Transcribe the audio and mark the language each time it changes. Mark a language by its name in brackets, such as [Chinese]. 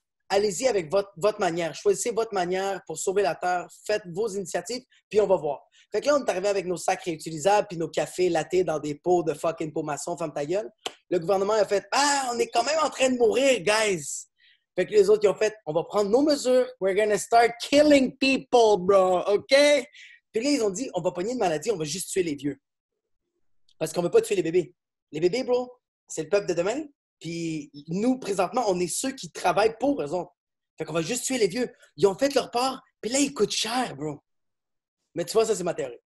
[French] Allez-y avec votre manière. Choisissez votre manière pour sauver la Terre. Faites vos initiatives, puis on va voir. Fait que là, on est arrivé avec nos sacs réutilisables puis nos cafés lattés dans des pots de fucking pots maçons, ferme ta gueule. Le gouvernement a fait, on est quand même en train de mourir, guys! Fait que les autres, ils ont fait, on va prendre nos mesures. [English] We're gonna start killing people, bro, OK? [French] Puis là, ils ont dit, on va pogner une maladie, on va juste tuer les vieux. Parce qu'on veut pas tuer les bébés. Les bébés, bro, c'est le peuple de demain. Puis nous, présentement, on est ceux qui travaillent pour eux autres. Fait qu'on va juste tuer les vieux. Ils ont fait leur part, puis là, ils coûtent cher, bro. Mais tu vois, ça, c'est ma théorie.